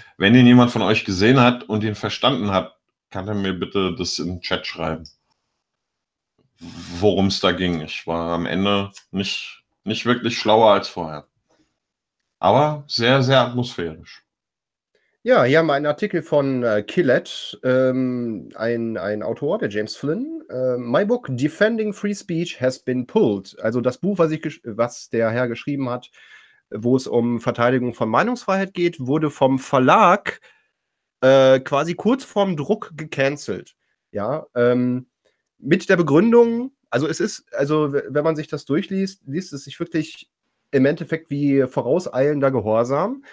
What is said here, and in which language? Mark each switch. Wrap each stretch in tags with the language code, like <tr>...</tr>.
<de>Wenn ihn jemand von euch gesehen hat und ihn verstanden hat, kann er mir bitte das in den Chat schreiben, worum es da ging. Ich war am Ende nicht nicht wirklich schlauer als vorher. Aber sehr, sehr atmosphärisch. Ja, hier haben wir einen Artikel von Killett, ein Autor, der James Flynn.</de> <en>My book Defending Free Speech has been pulled.</en> <de>Also das Buch, was der Herr geschrieben hat, wo es um Verteidigung von Meinungsfreiheit geht, wurde vom Verlag quasi kurz vorm Druck gecancelt. Ja, mit der Begründung, wenn man sich das durchliest, liest es sich wirklich im Endeffekt wie vorauseilender Gehorsam.</de>